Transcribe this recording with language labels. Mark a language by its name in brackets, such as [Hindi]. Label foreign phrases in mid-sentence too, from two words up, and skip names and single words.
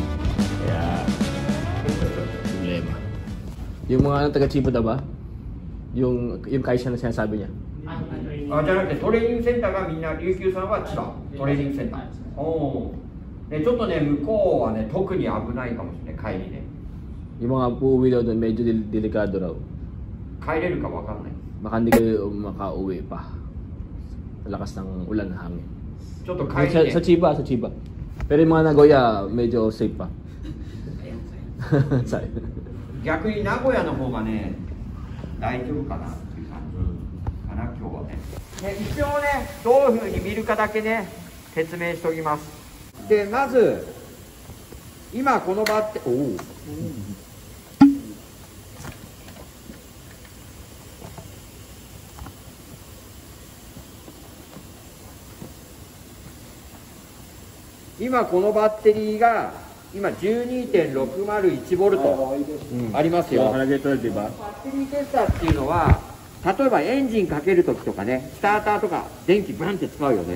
[Filipino] Kaya problema. Yung mga taga Chiba daw ba? Yung kaisha na sinasabi niya. [Japanese] じゃなくてトレーニングセンターがみんな琉球さんは千葉トレーニングセンター。おお。でちょっとね向こうはね特に危ないかもしれない帰りね。 [Filipino] Yung mga uuwi daw doon, medyo delikado raw. [Japanese] 帰れるかわかんない。 [Filipino] Baka hindi kayo makauwi pa. Lakas ng ulan na hangin. [Japanese] ちょっと帰りね。 [Filipino] Sa Chiba. Pero yung mga Nagoya, medyo safe pa. [Japanese] 逆に名古屋の方がね大丈夫かなっていう感じかな今日はね。一応ねどういう風に見るかだけね説明しておきます。でまず今この場って今このバッテリーが今 12.601 ボルトありますよ。バッテリーテスターっていうのは例えばエンジンかけるときとかねスターターとか電気バンって使うよね。